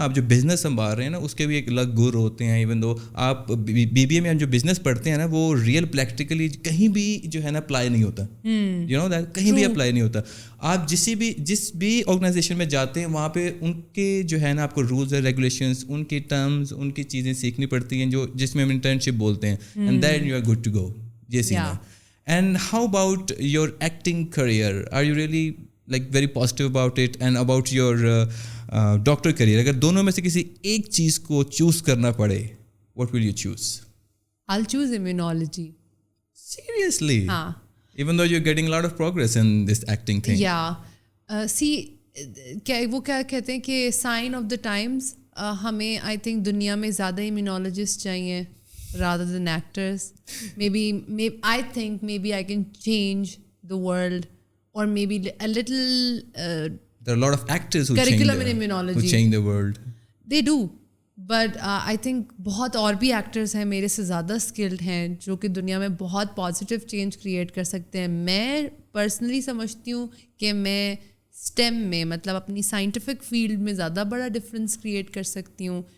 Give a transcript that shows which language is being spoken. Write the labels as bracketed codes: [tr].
[ur] آپ جو بزنس سنبھال رہے ہیں نا اس کے بھی ایک الگ گر ہوتے ہیں. [en] even though [ur] آپ BBA میں ہم جو بزنس پڑھتے ہیں نا وہ ریئل پریکٹیکلی کہیں بھی جو ہے نا اپلائی نہیں ہوتا, [en] you know that, [ur] کہیں بھی اپلائی نہیں ہوتا. آپ جس بھی آرگنائزیشن میں جاتے ہیں وہاں پہ ان کے جو ہے نا آپ کو رولز اینڈ ریگولیشنس, ان کی ٹرمز, ان کی چیزیں سیکھنی پڑتی ہیں جو جس میں ہم انٹرنشپ بولتے ہیں, [en] And then you are good to go. [ur] یہ سین ہے. [en] And how about your acting career? Are you really like very positive about it? And about your doctor career? [ur] اگر دونوں میں سے کسی ایک چیز کو چوز کرنا پڑے, [en] what will you choose? I'll choose immunology. Seriously? Even though you're getting a lot of progress in this acting thing. Yeah. [ur] See, وہ کیا کہتے ہیں کہ [en] sign of the times, [ur] ہمیں I think دنیا میں زیادہ immunologist چاہیے [en] rather than actors. I think maybe I can change the world, or maybe a little there are a lot of actors who curriculum in immunology who change the world. They do, but I think [ur] بہت اور بھی actors ہیں میرے سے زیادہ skilled ہیں جو کہ دنیا میں بہت [en] positive change create [ur] کر سکتے ہیں. میں personally سمجھتی ہوں کہ میں STEM میں مطلب اپنی سائنٹیفک فیلڈ میں زیادہ بڑا ڈفرینس کریٹ کر سکتی ہوں.